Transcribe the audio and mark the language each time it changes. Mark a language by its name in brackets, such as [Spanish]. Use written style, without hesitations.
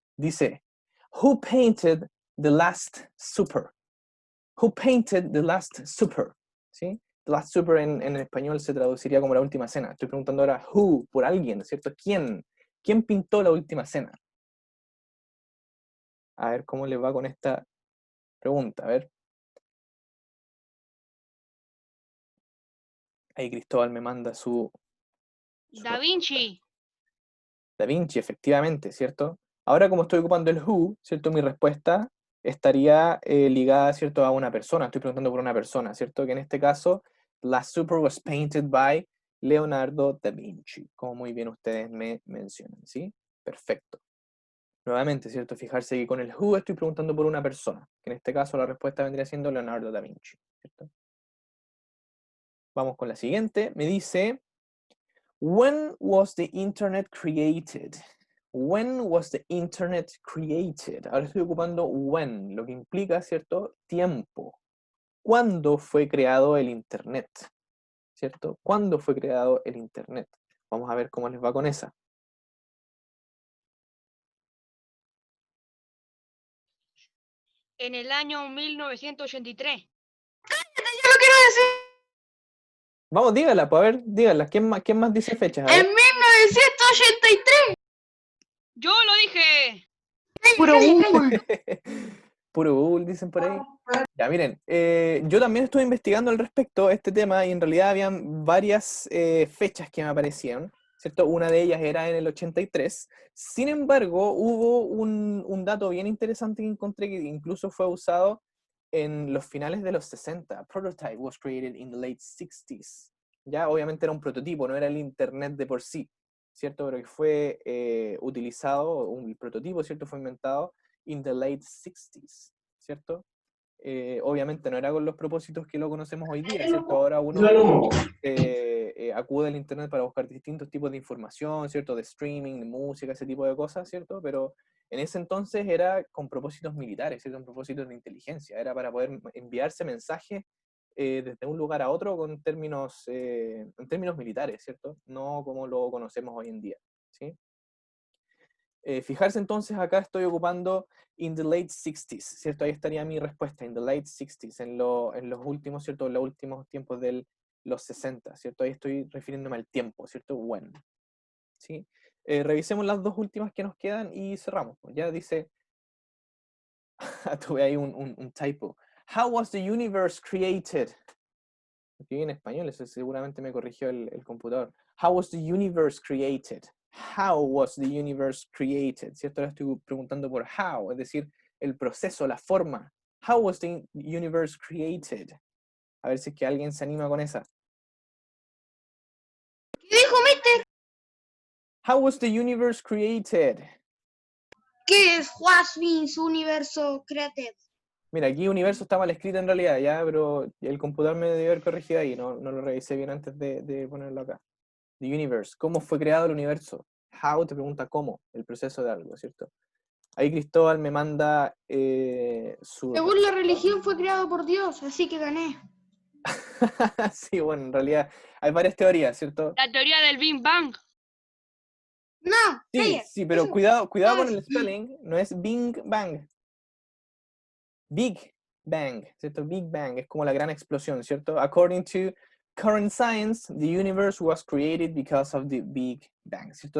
[English] Dice, Who painted the Last Supper? Who painted the Last Supper? [Spanish] ¿Sí? The Last Supper en español se traduciría como la última cena. Estoy preguntando ahora who, por alguien, ¿cierto? ¿Quién? ¿Quién pintó la última cena? A ver cómo les va con esta pregunta. A ver. Ahí Cristóbal me manda su Da Vinci. Da Vinci, efectivamente, ¿cierto? Ahora como estoy ocupando el who, ¿cierto? Mi respuesta estaría ligada, ¿cierto? A una persona. Estoy preguntando por una persona, ¿cierto? Que en este caso, la [English] Supper was painted by Leonardo da Vinci, [Spanish] como muy bien ustedes me mencionan, ¿sí? Perfecto. Nuevamente, ¿cierto? Fijarse que con el who estoy preguntando por una persona, que en este caso la respuesta vendría siendo Leonardo da Vinci, ¿cierto? Vamos con la siguiente. Me dice, [English] When was the internet created? When was the internet created? [Spanish] Ahora estoy ocupando when, lo que implica, ¿cierto? Tiempo. ¿Cuándo fue creado el internet? ¿Cierto? ¿Cuándo fue creado el internet? Vamos a ver cómo les va con esa. En el año 1983. Vamos, dígala, pues a ver, dígala. ¿Quién más dice fechas? A En ver. 1983. Yo lo dije. Puro Google. Puro Google, dicen por ahí. Ya, miren, yo también estuve investigando al respecto este tema y en realidad habían varias fechas que me aparecieron, ¿cierto? Una de ellas era en el 83. Sin embargo, hubo un dato bien interesante que encontré que incluso fue usado en los finales de los 60. [English] Prototype was created in the late 60s. [Spanish] Ya, obviamente era un prototipo, no era el internet de por sí, ¿cierto? Pero que fue utilizado, un prototipo, ¿cierto? Fue inventado [English] in the late 60s, [Spanish] ¿cierto? Obviamente no era con los propósitos que lo conocemos hoy día, ¿cierto? Ahora uno acude al internet para buscar distintos tipos de información, ¿cierto? De streaming, de música, ese tipo de cosas, ¿cierto? Pero en ese entonces era con propósitos militares, ¿cierto? Con propósitos de inteligencia, era para poder enviarse mensajes desde un lugar a otro con términos, en términos militares, ¿cierto? No como lo conocemos hoy en día, ¿sí? Fijarse entonces, acá estoy ocupando [English] in the late 60s, [Spanish] ¿cierto? Ahí estaría mi respuesta, [English] in the late 60s, [Spanish] en los últimos, ¿cierto? En los últimos tiempos de los 60, ¿cierto? Ahí estoy refiriéndome al tiempo, ¿cierto? When, ¿sí? Revisemos las dos últimas que nos quedan y cerramos. Ya dice, tuve ahí un typo. [English] How was the universe created? [Spanish] Aquí en español, eso seguramente me corrigió el computador. [English] How was the universe created? How was the universe created? [Spanish] ¿Cierto? Ahora estoy preguntando por how, es decir, el proceso, la forma. [English] How was the universe created? [Spanish] A ver si es que alguien se anima con esa. ¿Qué dijo Mister? [English] How was the universe created? ¿Qué es was means universo created? [Spanish] Mira, aquí universo está mal escrito en realidad, ya, pero el computador me debió haber corregido ahí, no lo revisé bien antes de ponerlo acá. [English] The universe, [Spanish] ¿cómo fue creado el universo? How te pregunta cómo, el proceso de algo, ¿cierto? Ahí Cristóbal me manda su... Según la religión fue creado por Dios, así que gané. Sí, bueno, en realidad hay varias teorías, ¿cierto? La teoría del Big Bang. No, Sí, calla. sí, pero Eso. cuidado No, con el spelling, no es Big Bang. Big Bang, ¿cierto? Big Bang es como la gran explosión, ¿cierto? [English] According to current science, the universe was created because of the Big Bang, ¿cierto?